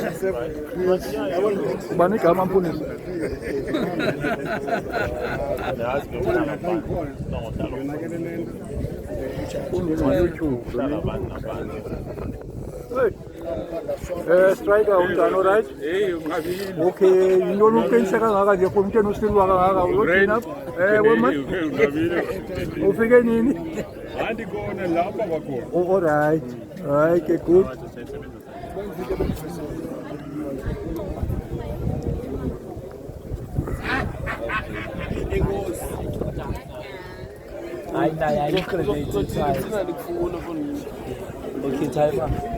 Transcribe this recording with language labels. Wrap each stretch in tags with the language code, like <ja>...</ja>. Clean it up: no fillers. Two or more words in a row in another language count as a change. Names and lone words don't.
<xh>Ubani igama mfundisi? YouTube. Striker unjani, alright? Okay, yintoni uqiniseka kangaka nje for umntwana usilwa kangaka uyothina? Wema? Ufike nini? Andikona lapha bakhona.</xh> <en>Oh, alright.</en> <xh>Hayi ke</xh> <en>good. Hayi credit time. Okay, time.</en>